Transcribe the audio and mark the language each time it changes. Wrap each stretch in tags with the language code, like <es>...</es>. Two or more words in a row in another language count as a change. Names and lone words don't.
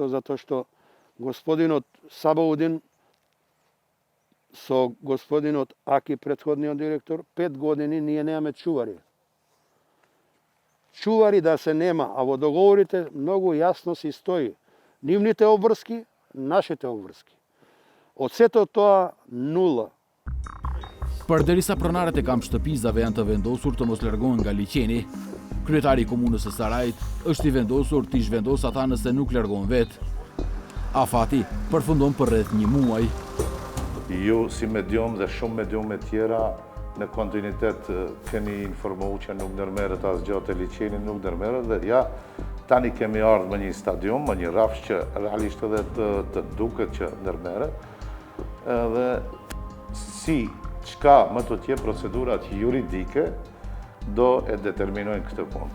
<mk>Затоа што господинот Сабаудин со господинот Аки, претходниот директор, 5 години ние немаме чувари. Чувари да се нема, а во договорите многу јасно си стои нивните обврски, нашите обврски. Од сето тоа нула.</mk> <sq>Përderisa pronarët e kamp-shtëpizave janë të vendosur të mos largohen nga liçeni, kryetari i komunës së Sarajit është i vendosur të zhvendos ata nëse nuk largohen vetë. Afati përfundon për rreth një muaj. Ju si medium dhe shumë medium e tjera në kontinuitet keni informuar që nuk ndërmerret asgjë te liçeni, nuk ndërmerret dhe ja tani kemi ardhur me një stadium, me një rrafsh që realisht edhe të duket që ndërmerret, edhe si çka më të tjerë procedurat juridike do e determinojnë këtë punë.</sq>